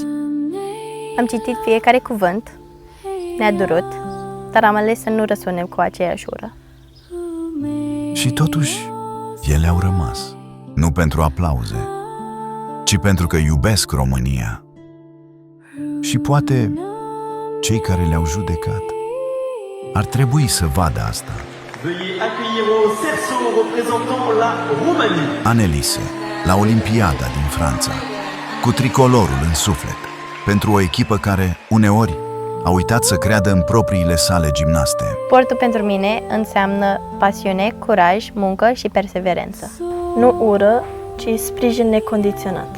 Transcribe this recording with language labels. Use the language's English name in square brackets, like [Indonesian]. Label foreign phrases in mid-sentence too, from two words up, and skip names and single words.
[Romanian] Am citit fiecare cuvânt, ne-a durut, dar am ales să nu răsunem cu aceeași ură. Și totuși, ele au rămas, nu pentru aplauze, ci pentru că iubesc România. Și poate cei care le-au judecat ar trebui să vadă asta. [French] Veuillez accueillir au cerceau représentant la Roumanie. [Romanian] Annelise, la Olimpiada din Franța, cu tricolorul în suflet, pentru o echipă care, uneori, a uitat să creadă în propriile sale gimnaste. Sportul pentru mine înseamnă pasiune, curaj, muncă și perseverență. Nu ură, ci sprijin necondiționat.